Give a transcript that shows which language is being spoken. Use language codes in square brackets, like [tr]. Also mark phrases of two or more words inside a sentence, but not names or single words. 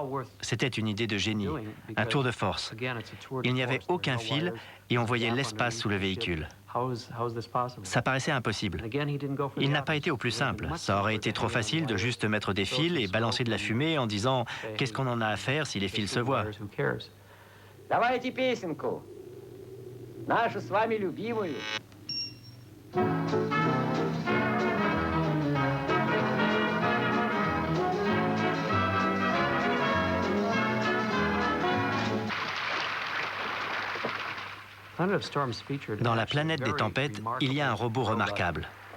[fr] C'était une idée de génie, un tour de force. Il n'y avait aucun fil et on voyait l'espace sous le véhicule. Ça paraissait impossible. Il n'a pas été au plus simple. Ça aurait été trop facile de juste mettre des fils et balancer de la fumée en disant « Qu'est-ce qu'on en a à faire si les fils se voient ?» [ru] Давайте песенку. Нашу с вами любимую. [fr] Dans la planète des tempêtes, il y a un robot remarquable.